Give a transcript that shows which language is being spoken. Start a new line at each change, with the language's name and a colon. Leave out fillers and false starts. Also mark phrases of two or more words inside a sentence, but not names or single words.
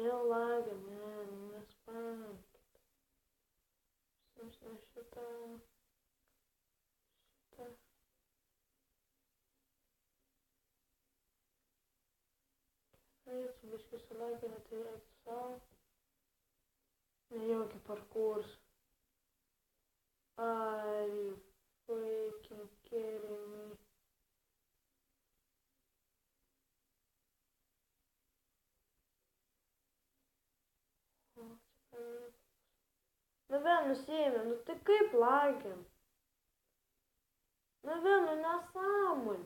Lithuanian: lagė, nespankit. Šitą. Eisiu biškai sulagė, tai eisiu savo. Nejaugi parkūrs.
English: Are you freaking kidding me?
Lithuanian: Nu vėl nusiėmė, nu tai kaip lagiam? Nu vėl, nu nesąmonė.